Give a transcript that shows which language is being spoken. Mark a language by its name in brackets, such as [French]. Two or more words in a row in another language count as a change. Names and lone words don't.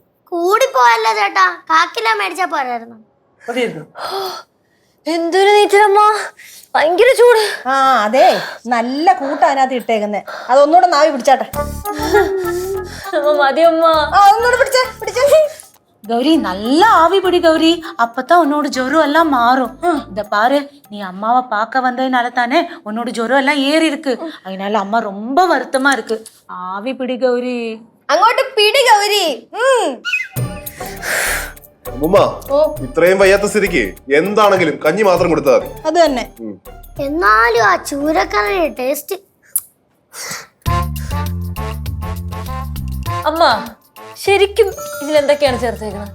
[Malayalam] കൂടിപ്പോയല്ലോ ചേട്ടാ, 1/4 കിലോ മേടിച്ചാ പോരായിരുന്നു. മതിയായിരുന്നു. എന്തൊരു നീറ്റലമ്മ, ഭയങ്കര ചൂട്. ആ അതെ, നല്ല കൂട്ട അതിനകത്ത് ഇട്ടേക്കുന്നേ. അതൊന്നുകൂടെ ആവി പിടിച്ചാട്ടെ. മതിയമ്മ. ഒന്നുകൂടെ പിടിച്ചേ പിടിച്ചേ. [Tamil] கௌரி நல்லா ஆவி பிடி கௌரி, அப்பதான் உன்னோட ஜொரம் எல்லாம் மாறும். இந்த பாரு, நீ அம்மாவை பார்க்க வந்ததுனால தானே உன்னோட ஜொரம் எல்லாம் ஏறி இருக்கு. அதனால அம்மா ரொம்ப வருத்தமா இருக்கு. ஆவி பிடி கௌரி. [Malayalam] അങ്ങോട്ട് പിടി ഗൗരി. അമ്മൂമ്മ ഇത്രയും വയ്യാത്ത സ്ഥിതിക്ക് എന്താണെങ്കിലും കഞ്ഞി മാത്രം കൊടുത്താൽ മതി. അത് തന്നെ. എന്നാലും ആ ചൂരക്കറിയുടെ ടേസ്റ്റ്. അമ്മ ശരിക്കും ഇതിലെന്തൊക്കെയാണ് ചേർത്തേക്കണത്?